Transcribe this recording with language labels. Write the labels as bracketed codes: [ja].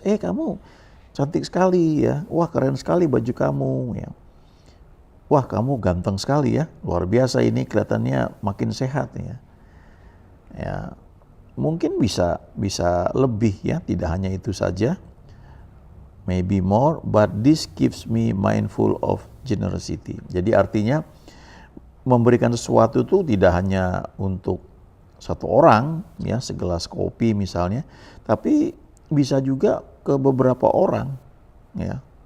[id] Kamu cantik sekali ya. Wah, keren sekali baju kamu ya. Wah, kamu ganteng sekali ya. Luar biasa, ini kelihatannya makin sehat ya. Ya, mungkin bisa lebih ya, tidak hanya itu saja. [en] Maybe more, but this keeps me mindful of generosity. [id] Jadi artinya memberikan sesuatu itu tidak hanya untuk satu orang ya, segelas kopi misalnya, tapi bisa juga ke beberapa orang ya.